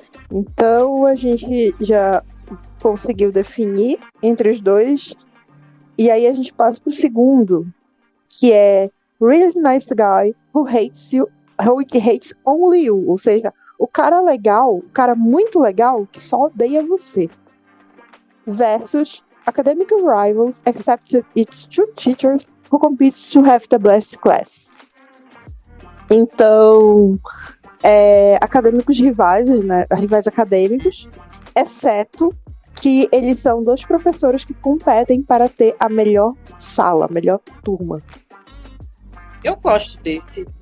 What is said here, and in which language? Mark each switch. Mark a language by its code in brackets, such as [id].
[pt] Então a gente já conseguiu definir entre os dois. E aí a gente passa pro segundo, que é [en] Really Nice Guy Who Hates You, Who Hates Only You. [pt] Ou seja, o cara legal, o cara muito legal que só odeia você. [en] Versus Academic Rivals Except It's Two Teachers Who Compete to Have the Best Class. [pt] Então, acadêmicos rivais, né? Rivais acadêmicos, exceto que eles são dois professores que competem para ter a melhor sala, a melhor turma. Eu gosto desse.